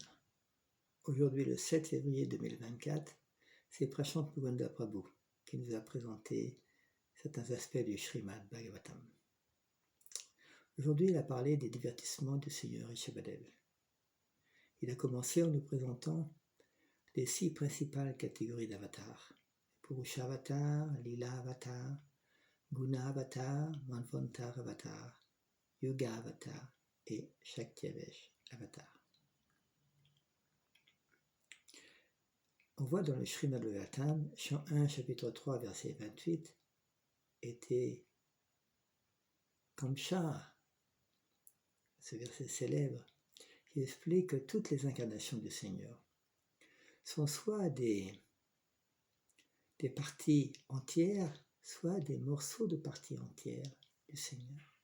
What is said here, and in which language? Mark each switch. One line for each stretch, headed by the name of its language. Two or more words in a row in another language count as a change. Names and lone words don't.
French: Aujourd'hui, le 7 février 2024, c'est Prashant Mukunda Prabhu qui nous a présenté certains aspects du Srimad Bhagavatam. Aujourd'hui, il a parlé des divertissements du Seigneur Rishabhadev. Il a commencé en nous présentant les 6 principales catégories d'avatars. Purusha Avatar, Lila Avatar, Guna Avatar, Manvantar Avatar, Yoga Avatar et Shaktiavesh Avatar. On voit dans le Srimad Bhagavatam, chant 1, chapitre 3, verset 28, était Kamsa, ce verset célèbre, qui explique que toutes les incarnations du Seigneur sont soit des parties entières, soit des morceaux de parties entières du Seigneur.